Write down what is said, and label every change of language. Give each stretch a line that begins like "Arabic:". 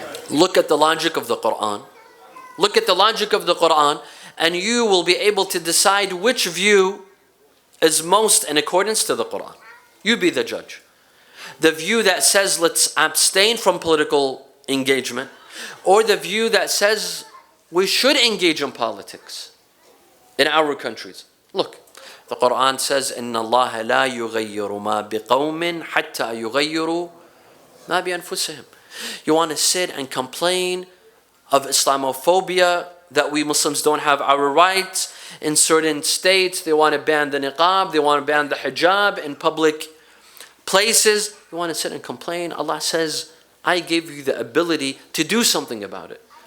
English: Look at the logic of the Quran. Look at the logic of the Quran, and you will be able to decide which view is most in accordance to the Quran. You be the judge. The view that says let's abstain from political engagement, or the view that says we should engage in politics in our countries. Look, the Quran says,
Arabic: إِنَّ اللَّهَ لَا يُغَيِّرُ مَا بِقَوْمٍ حَتَّى يُغَيِّرُوا مَا بِأَنفُسِهِمْ.
English: You want to sit and complain of Islamophobia, that we Muslims don't have our rights. In certain states, they want to ban the niqab, they want to ban the hijab in public places. You want to sit and complain. Allah says, I gave you the ability to do something about it.